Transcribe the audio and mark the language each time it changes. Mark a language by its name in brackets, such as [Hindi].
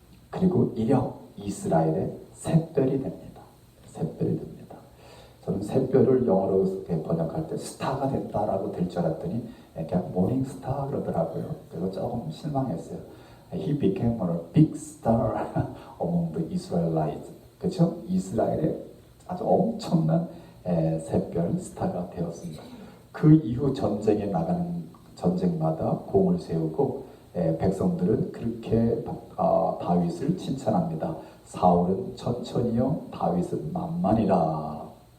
[Korean] 그리고 이력 이스라엘의 샛별이 됩니다. 샛별이 됩니다. 저는 샛별을 영어로 번역할 때 스타가 됐다라고 될 줄 알았더니 그냥 모닝 스타 그러더라고요. 그래서 조금 실망했어요. [English] He became a big star among the Israelites. [Korean] 그렇죠? 이스라엘의 아주 엄청난 샛별 스타가 되었습니다. 그 이후 전쟁에 나가는 전쟁마다 공을 세우고 백성들은 그렇게 다윗을 칭찬합니다. 사울은 천천히요, 다윗은 만만이라.